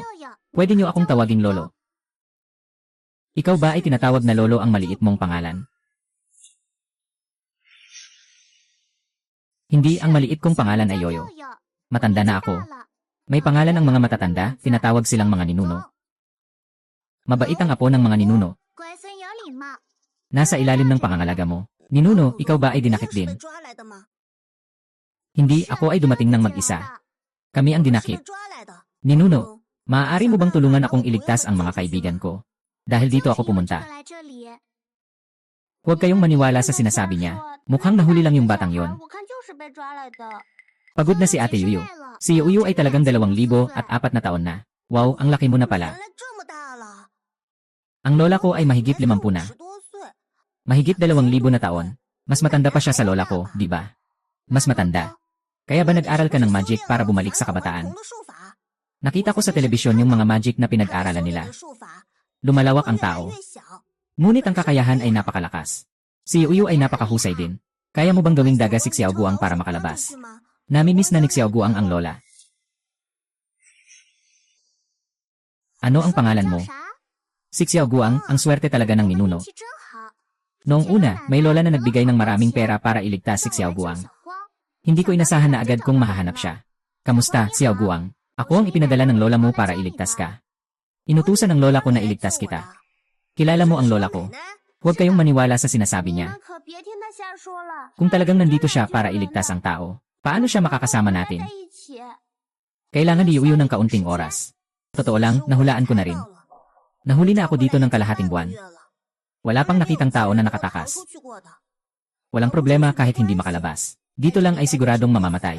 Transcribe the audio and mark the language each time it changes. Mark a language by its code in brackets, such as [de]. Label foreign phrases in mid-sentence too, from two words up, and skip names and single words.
[tl] Pwede niyo akong tawaging Lolo. Ikaw ba ay tinatawag na Lolo ang maliit mong pangalan? Hindi, ang maliit kong pangalan ay Yoyo. Matanda na ako. May pangalan ang mga matatanda, tinatawag silang mga ninuno. Mabait ang apo ng mga ninuno. [zh] 乖孙有礼貌。 [tl] Nasa ilalim ng pangangalaga mo. Ninuno, ikaw ba ay dinakip din? Hindi, ako ay dumating ng mag-isa. Kami ang dinakip. Ninuno, maaari mo bang tulungan akong iligtas ang mga kaibigan ko? Dahil dito ako pumunta. [zh] 来这里， [tl] Huwag kayong maniwala sa sinasabi niya. Mukhang nahuli lang yung batang yon. [zh] 我看就是被抓来的。 [tl] Pagod na si Ate Yuyu. Si Yuyu ay talagang 2,004 na taon na. Wow, ang laki mo na pala. [zh] 原来这么大了。 [tl] Ang lola ko ay mahigit 50 na. 10 [zh] 多岁。 [tl] Mahigit 2,000 na taon. Mas matanda pa siya sa lola ko, di ba? Mas matanda. Kaya ba nag-aral ka ng magic para bumalik sa kabataan? Nakita ko sa telebisyon yung mga magic na pinag-aralan nila. Lumalawak ang tao. Ngunit ang kakayahan ay napakalakas. Si Yuyu ay napakahusay din. Kaya mo bang gawing daga si Xiaoguang para makalabas? Namimiss na ni Xiaoguang ang lola. Ano ang pangalan mo? Si Xiao Guang, ang swerte talaga ng ninuno. [zh] 运气真好。 [tl] Noong una, may lola na nagbigay ng maraming pera para iligtas si Xiao Guang. Hindi ko inasahan na agad kung mahahanap siya. Kamusta, Xiao Guang? Ako ang ipinadala ng lola mo para iligtas ka. Inutusan ng lola ko na iligtas kita. Kilala mo ang lola ko. Huwag kayong maniwala sa sinasabi [zh] 你 [tl] niya. [zh] 们可别听他瞎说了。 [tl] Kung talagang nandito siya para iligtas ang tao, paano siya makakasama natin? [zh] 在一起。 [tl] Kailangan ni Yuyu ng kaunting oras. Totoo lang, nahulaan ko na rin. Nahuli na ako dito ng kalahating buwan. Wala pang nakitang tao na nakatakas. Walang problema kahit hindi makalabas. Dito lang ay siguradong mamamatay.